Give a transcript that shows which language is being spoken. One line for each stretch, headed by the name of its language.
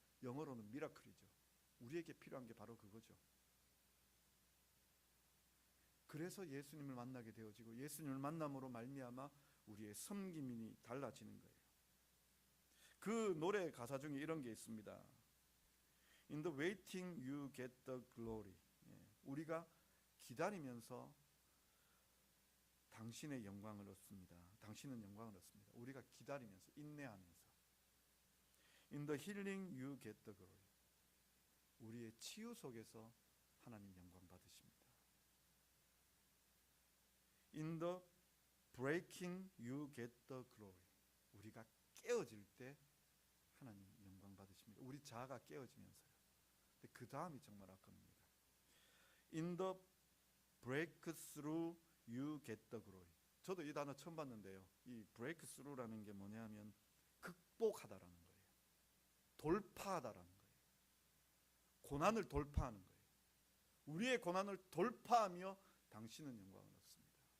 Korean: 영어로는 미라클이죠. 우리에게 필요한 게 바로 그거죠. 그래서 예수님을 만나게 되어지고 예수님을 만남으로 말미암아 우리의 섬김이 달라지는 거예요. 그 노래 가사 중에 이런 게 있습니다.
English: In the waiting you get the glory.
Korean: 우리가 기다리면서 당신의 영광을 얻습니다. 당신은 영광을 얻습니다. 우리가 기다리면서, 인내하면서.
English: In the healing you get the glory.
Korean: 우리의 치유 속에서 하나님 영광 받으십니다.
English: In the breaking you get the glory.
Korean: 우리가 깨어질 때 하나님 영광 받으십니다. 우리 자아가 깨어지면서요. 근데 그 다음이 정말 아깝습니다.
English: In the breakthrough you get the glory.
Korean: 저도 이 단어 처음 봤는데요. 이 breakthrough라는 게 뭐냐면 극복하다라는 거예요. 돌파하다라는 거예요. 고난을 돌파하는 거예요. 우리의 고난을 돌파하며 당신은 영광을 얻습니다.